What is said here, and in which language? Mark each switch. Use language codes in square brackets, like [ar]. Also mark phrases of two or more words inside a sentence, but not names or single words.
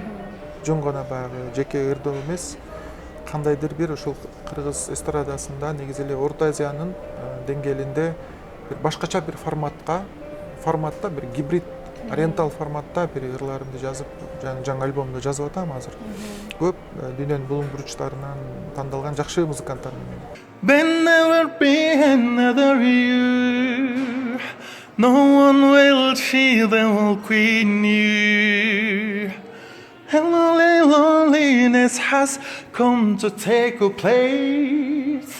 [ky] Жөн гана баягы жеке ырдоо эмес, кандайдыр бир ошол кыргыз эстрадасында негизи эле Орто Азиянын деңгээлинде бир башкача бир форматта бир гибрид ориентал форматта бир ырларымды жазып, жаңы альбомду жазып атам азыр. Көп дүйнөнүн булуң буручтарынан тандалган жакшы музыканттар менен. [en] There'll never be another you. No one will achieve the whole queen you. And loneliness has come to take a place.